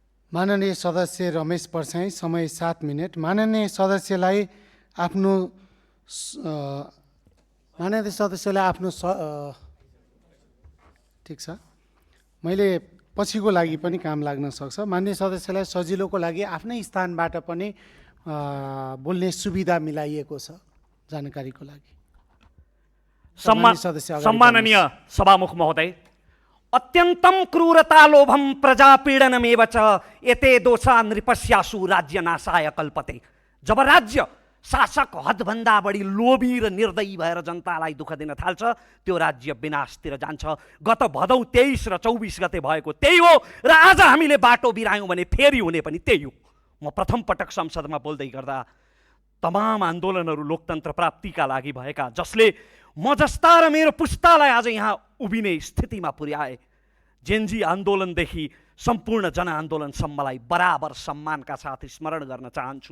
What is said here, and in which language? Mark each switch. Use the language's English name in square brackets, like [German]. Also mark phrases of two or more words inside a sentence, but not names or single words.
[Nepali] माननीय सदस्य रमेश परछाई, समय 7 मिनट। माननीय सदस्यलाई आफ्नो ठिक छ, मैले पछिको लागि पनि काम लाग्न सक्छ। माननीय सदस्यलाई सजिलोको लागि आफ्नै स्थानबाट पनि बोल्ने सुविधा मिलाइएको छ, जानकारीको लागि। सम्माननीय सभामुख महोदय, [Sanskrit] अत्यन्तं क्रूरता लोभम प्रजापीडनमेव च एते दोषा नृपस्यासु राज्य नाशाय कल्पते। [Nepali] जब राज्य शासक हदभन्दा बढी लोभी र निर्दयी भएर जनतालाई दुःख दिन थाल्छ, त्यो राज्य विनाशतिर जान्छ। गत भदौ 23 र 24 गते भएको त्यही हो, र आज हामीले बाटो बिरायौँ भने फेरि हुने पनि त्यही हो। म प्रथम पटक संसदमा बोल्दै गर्दा तमाम आन्दोलनहरू लोकतन्त्र प्राप्तिका लागि भएका, जसले म जस्ता र मेरो पुस्तालाई आज यहाँ उभिने स्थितिमा पुर्याए, जेनजी आन्दोलनदेखि सम्पूर्ण जनआन्दोलनसम्मलाई बराबर सम्मानका साथ स्मरण गर्न चाहन्छु।